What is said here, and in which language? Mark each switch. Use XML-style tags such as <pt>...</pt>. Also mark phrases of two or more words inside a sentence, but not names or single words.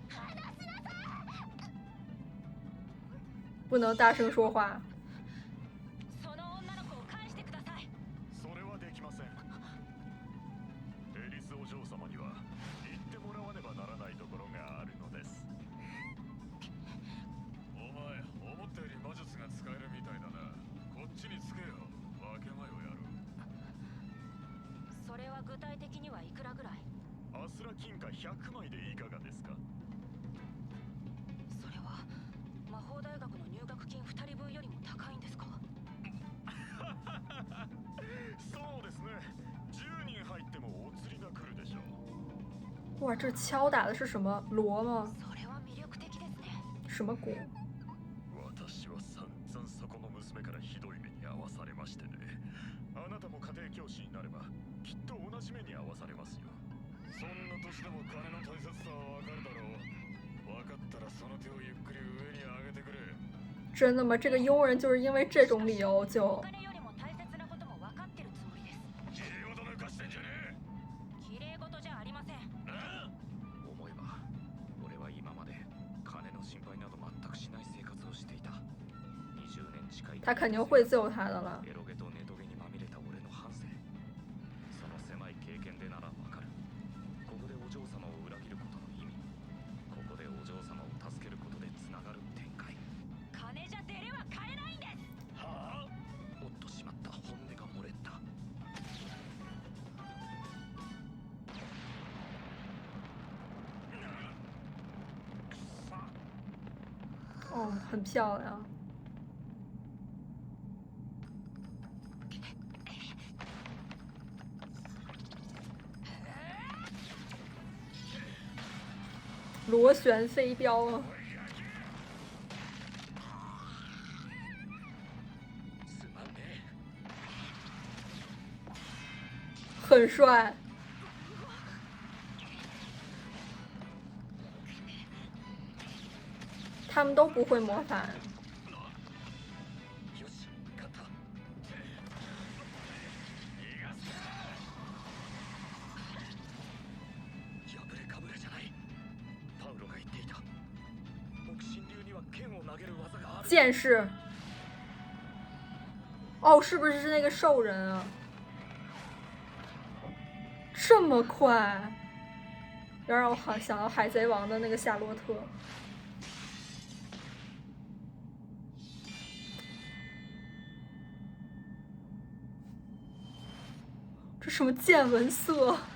<zh>不能大声说话。</zh> <ja>その女の子を返してください。それはできません。エリスお嬢様には言ってもらわねばならないところがあるのです。お前、思ったより魔術が使えるみたいだな。こっちにつけよ。分け前をやる。それは具体的にはいくらぐらい？アスラ金貨100枚でいかがですか？それは魔法大学の入学金2人分よりも高いんですか？そうですね。10人入ってもお釣りが来るでしょう。</ja> <zh>哇，这敲打的是什么锣吗？</zh> <ja>それは魅力的ですね。</ja> <zh>什么鼓？</zh> <ja>私は散々そこの娘からひどい目に遭わされましてね。あなたも家庭教師になればきっと同じ目に遭わされますよ。そんな年でも金の大切さはわかるだろう。わかったらその手をゆっくり上に上げてくれ。</ja> <zh>真的吗？这个佣人就是因为这种理由お就…</zh> <ja>金よりも大切なことも分かってるつもりです。綺麗事抜かしてんじゃねえ。綺麗事じゃありません。思えば俺は今まで金の心配など全くしない生活をしていた。20年近い</ja> <zh>他肯定会救他的了。</zh> <ja>エロゲとネトゲにまみれた俺の半生。その狭い経験でならわかる。ここでお嬢様を裏切ることの意味、ここでお嬢様を助けることでつながる展開。金じゃデレは買えないんです。はあ。おっとしまった、本音が漏れた。</ja> <zh>哦，很漂亮。螺旋飞镖啊！</zh> <ja>すまんね。</ja> <zh>很帅。他们都不会魔法。</zh> <ja>よし、勝った。破れかぶれじゃない。パウロが言っていた。木神流には剣を投げる技がある。</ja> <zh>剑士。哦，是不是那个兽人啊？这么快，要让我想到海贼王的那个夏洛特。这什么见闻色？</zh>